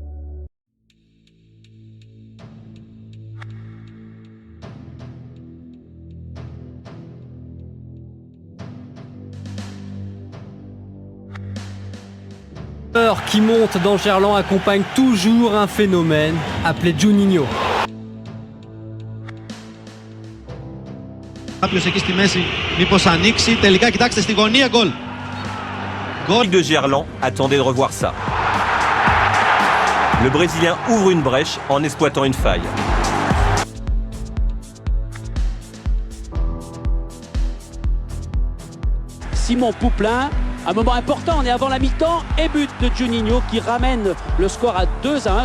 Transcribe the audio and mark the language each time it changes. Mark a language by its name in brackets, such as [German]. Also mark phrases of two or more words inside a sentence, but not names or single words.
[French] L'heure qui monte dans Gerland accompagne toujours un phénomène appelé Juninho. [Greek] Κάποιος εκεί στη μέση μήπως ανοίξει, τελικά κοιτάξτε στη γωνία, γκολ. [French] Γκολ de Gerland attendait de revoir ça. Le Brésilien ouvre une brèche en exploitant une faille. Simon Pouplin, un moment important, on est avant la mi-temps et but de Juninho qui ramène le score à 2-1.